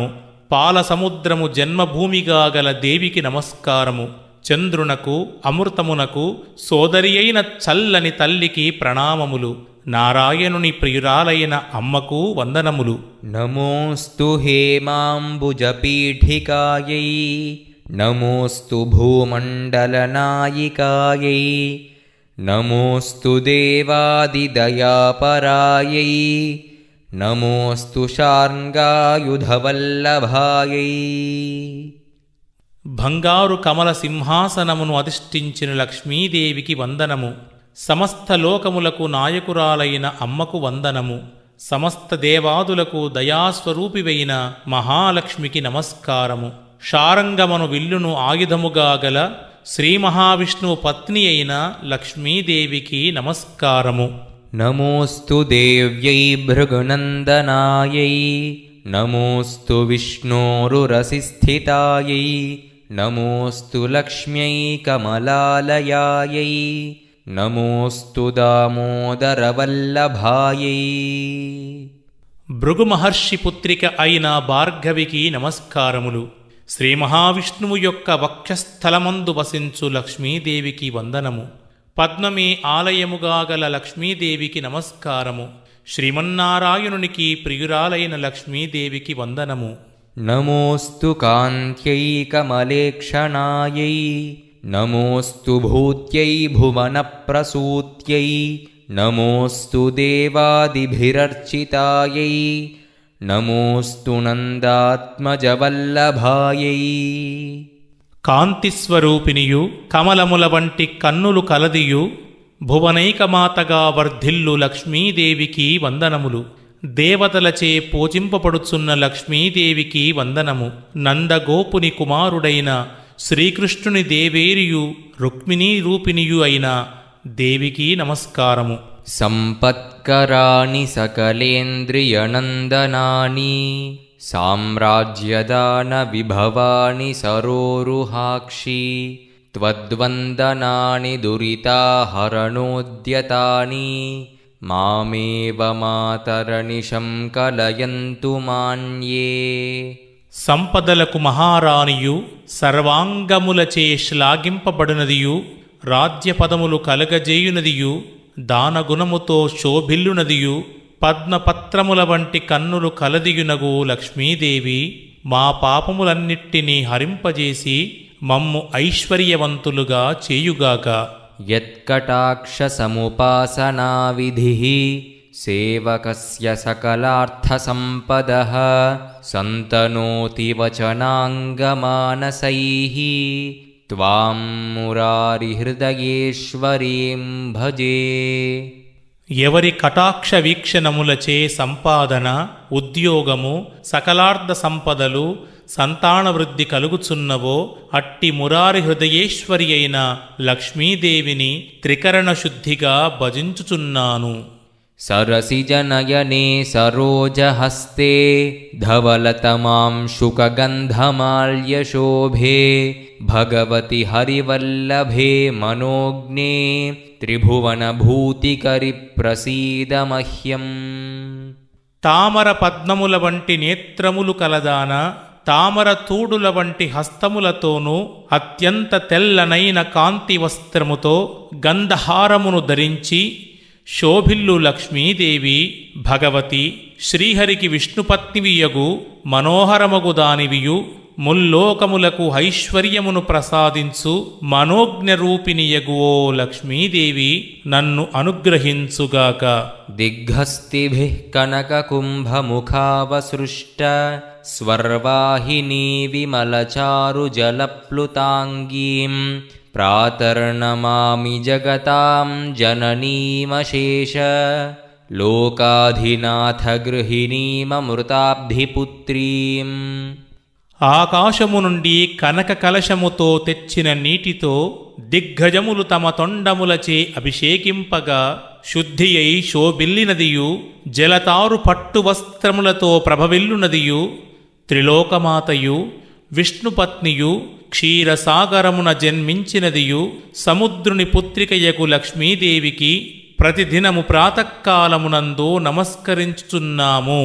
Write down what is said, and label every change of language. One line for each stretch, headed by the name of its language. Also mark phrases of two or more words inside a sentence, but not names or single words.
Telugu: పాల సముద్రము జన్మభూమిగా గల దేవికి నమస్కారము. చంద్రునకు అమృతమునకు సోదరి అయిన చల్లని తల్లికి ప్రణామములు. నారాయణుని ప్రియురాలైన అమ్మకు వందనములు.
Sanskrit: నమోస్తు హేమాంబుజపీఠికాయై नमोऽस्तु भूमण्डलनायिकायै नमोऽस्तु देवादिदयापरायै नमोऽस्तु शार्ङ्गायुधवल्लभायै
Telugu: బంగారు కమల సింహాసనమును అధిష్ఠించిన లక్ష్మీదేవికి వందనము. సమస్త లోకములకు నాయకురాలైన అమ్మకు వందనము. సమస్త దేవాదులకు దయాస్వరూపివైన మహాలక్ష్మికి నమస్కారము. శారంగమను విల్లును ఆయుధముగా గల శ్రీ మహావిష్ణువు పత్ని అయిన లక్ష్మీదేవికి నమస్కారము.
Sanskrit: नमोऽस्तु देव्यै भृगुनन्दनायै नमोऽस्तु विष्णोरुरसिस्थितायै नमोऽस्तु लक्ष्म्यै कमलालयायै नमोऽस्तु दामोदरवल्लभायै
Telugu: భృగు మహర్షి పుత్రిక అయిన భార్గవికి నమస్కారములు. శ్రీ మహావిష్ణువు యొక్క వక్షస్థలమందు వసించు లక్ష్మీదేవికి వందనము. పద్మమే ఆలయముగా గల లక్ష్మీదేవికి నమస్కారము. శ్రీమన్నారాయణునికి ప్రియురాలైన లక్ష్మీదేవికి వందనము.
Sanskrit: नमोऽस्तु कान्त्यै कमलेक्षणायै नमोऽस्तु भूत्यै भुवनप्रसूत्यै नमोऽस्तु देवादिभिरर्चितायै नमोऽस्तु नन्दात्मजवल्लभायै
Telugu: కాంతిస్వరూపినియు కమలముల వంటి కన్నులు కలదియు భువనైకమాతగా వర్ధిల్లు లక్ష్మీదేవికి వందనములు. దేవతలచే పూజింపబడుచున్న లక్ష్మీదేవికి వందనము. నందగోపుని కుమారుడైన శ్రీకృష్ణుని దేవేరియు రుక్మిణీ రూపిణియు అయిన దేవికి నమస్కారము.
Sanskrit: सम्पत्कराणि सकलेन्द्रियनन्दनानि साम्राज्यदानविभवानि सरोरुहाक्षि त्वद्वन्दनानि दुरिताहरणोद्यतानि मामेव मातरनिशं कलयन्तु मान्ये
Telugu: సంపదలకు మహారాణియు సర్వాంగములచే శ్లాఘింపబడినదియు రాజ్యపదములు కలగజేయునదియు దానగుణముతో శోభిల్లునదియు పద్మపత్రముల వంటి కన్నులు కలదియునగు లక్ష్మీదేవి మా పాపములన్నిటినీ హరింపజేసి మమ్ము ఐశ్వర్యవంతులుగా చేయుగాక.
Sanskrit: यत्कटाक्षसमुपासनाविधिः सेवकस्य सकलार्थसम्पदः सन्तनोति वचनाङ्गमानसैः त्वां मुरारिहृदयेश्वरीं भजे.
Telugu: ఎవరి కటాక్ష వీక్షణములచే సంపాదన, ఉద్యోగము, సకలార్థ సంపదలు, సంతానవృద్ధి కలుగుచున్నవో అట్టి మురారి హృదయేశ్వరి అయిన లక్ష్మీదేవిని త్రికరణ శుద్ధిగా భజించుచున్నాను.
Sanskrit: सरसिजनयने सरोजहस्ते धवलतमां शुकगन्धमाल्यशोभे भगवति हरिवल्लभे मनोज्ञे त्रिभुवनभूतिकरि प्रसीद मह्यम्.
Telugu: తామర పద్మముల వంటి నేత్రములు కలదాన తామర తూడుల వంటి హస్తములతోనూ అత్యంత తెల్లనైన కాంతి వస్త్రముతో గంధహారమును ధరించి శోభిల్లు లక్ష్మీదేవి భగవతి శ్రీహరికి విష్ణుపత్నివియగు మనోహరమగు దానివియు ముల్లోకములకు ఐశ్వర్యమును ప్రసాదించు మనోజ్ఞరూపిణియగు ఓ లక్ష్మీదేవి నన్ను అనుగ్రహించుగాక.
Sanskrit: दिग्हस्तिभिः कनककुम्भमुखावसृष्ट स्वर्वाहिनी विमलचारुजलप्लुताङ्गीं प्रातर्नमामि जगतां जननीमशेष लोकाधिनाथगृहिणीममृताब्धिपुत्रीम्.
Telugu: ఆకాశము నుండి కనక కలశముతో తెచ్చిన నీటితో దిగ్గజములు తమ తొండములచే అభిషేకింపగా శుద్ధి అయి శోభిల్లినదియు జలతారు పట్టు వస్త్రములతో ప్రభవిల్లునదియు త్రిలోకమాతయు విష్ణుపత్నియు క్షీరసాగరమున జన్మించినదియు సముద్రుని పుత్రికయకు లక్ష్మీదేవికి ప్రతిదినము ప్రాతకాలమునందు నమస్కరించుచున్నాము.